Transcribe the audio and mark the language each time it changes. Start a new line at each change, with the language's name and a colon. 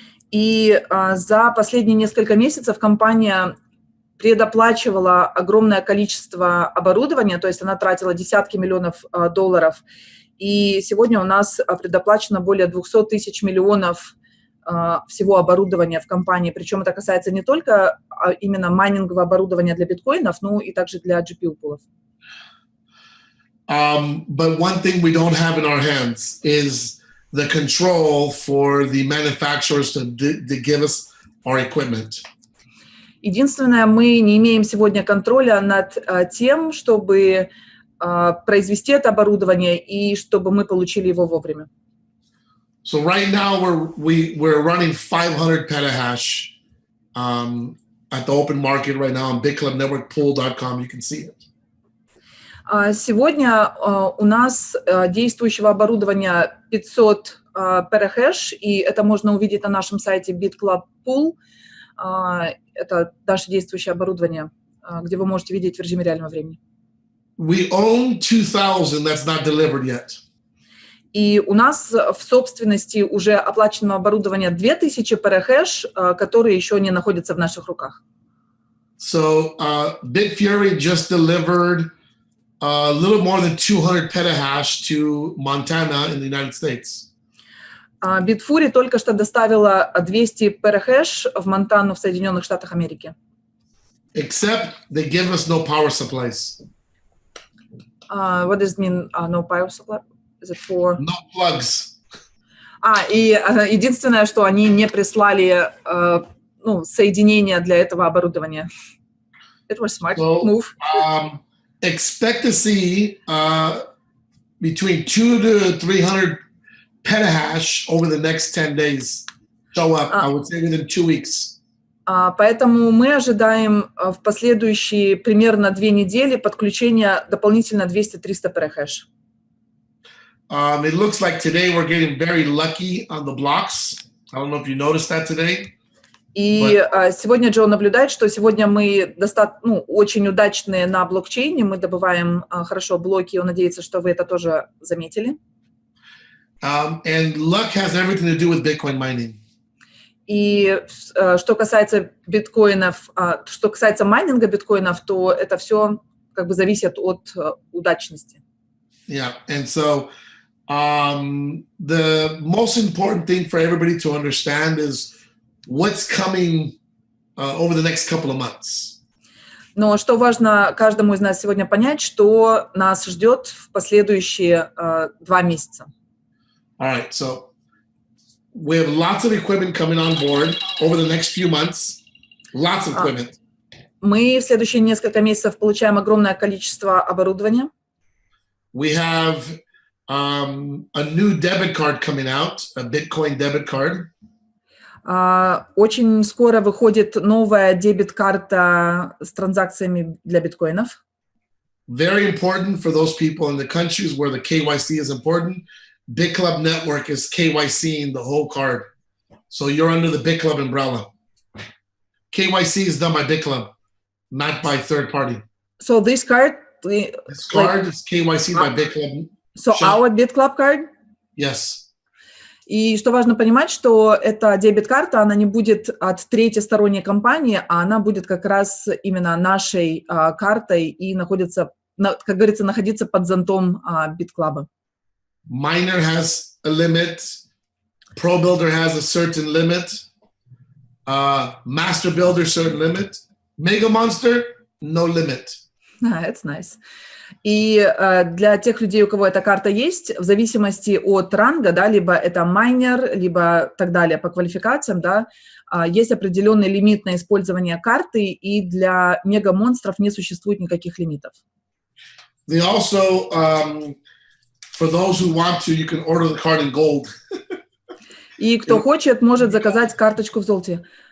Russian: И за последние несколько месяцев компания предоплачивала огромное количество оборудования, то есть она тратила десятки миллионов долларов. И сегодня у нас предоплачено более 200 тысяч миллионов всего оборудования в компании. Причем это касается не только именно майнингового оборудования для биткоинов, но и также для GPU-пулов.
English: But one thing we don't have in our hands is the control for the manufacturers to give us our equipment.
Russian: Единственное, мы не имеем сегодня контроля над тем, чтобы произвести это оборудование и чтобы мы получили его вовремя.
English: So right now we're running 500 petahash at the open market right now on BitClubNetworkPool.com. You can see it.
Russian: Сегодня у нас действующего оборудования 500 петахэш, и это можно увидеть на нашем сайте BitClub Pool. Это наше действующее оборудование, где вы можете видеть в режиме реального времени.
English: We own 2,000 that's not delivered yet.
Russian: И у нас в собственности уже оплаченного оборудования 2000 петахэш, которые еще не находятся в наших руках.
English: So Bitfury just delivered a little more than 200 petahash to Montana in the United States.
Russian: Bitfury только что доставила 200 петахэш в Монтану в Соединенных Штатах Америки.
English: Except they give us no power supplies. What does it mean, no power supply? Is it for... No plugs.
Russian: И единственное, что они не прислали соединения для этого оборудования.
English: It was smart move. Expect to see between 200 to 300 petahash over the next 10 days show up, I would say within 2 weeks.
Russian: Поэтому мы ожидаем в последующие примерно 2 недели подключения дополнительно 200-300 петахэш.
English: It looks like today we're getting very lucky on the blocks. I don't know if you noticed that today.
Russian: И сегодня Джо наблюдает, что сегодня мы очень удачные на блокчейне, мы добываем хорошо блоки, он надеется, что вы это тоже заметили.
English: And luck has everything to do with Bitcoin mining.
Russian: И что касается биткоинов, что касается майнинга биткоинов, то это все как бы зависят от удачности.
English: Yeah, and so the most important thing for everybody to understand is what's coming over the next couple of months.
Russian: Но что важно каждому из нас сегодня понять, что нас ждет в последующие 2 месяца.
English: All right, so we have lots of equipment coming on board over the next few months. Lots of equipment.
Russian: Мы в следующие несколько месяцев получаем огромное количество оборудования.
English: We have a new debit card coming out, a Bitcoin debit card.
Russian: Очень скоро выходит новая дебет-карта с транзакциями для биткоинов.
English: Very important for those people in the countries where the KYC is important. BitClub network is KYCing the whole card. So you're under the BitClub umbrella. KYC is done by BitClub, not by third party. So this card... This card is KYC by BitClub. So our BitClub card? Yes.
Russian: И что важно понимать, что эта дебет-карта, она не будет от третьей сторонней компании, а она будет как раз именно нашей картой и находится, как говорится, находиться под зонтом BitClub.
English: Miner has a limit. Pro Builder has a certain limit. Master Builder, certain limit. Mega Monster, no limit. That's nice.
Russian: И для тех людей, у кого эта карта есть, в зависимости от ранга, да, либо это майнер, либо так далее по квалификациям, да, есть определенный лимит на использование карты, и для мега-монстров не существует никаких лимитов.
English: They also, for those who want to, you can order the card in gold.
Russian: И кто хочет, может заказать карточку в золоте.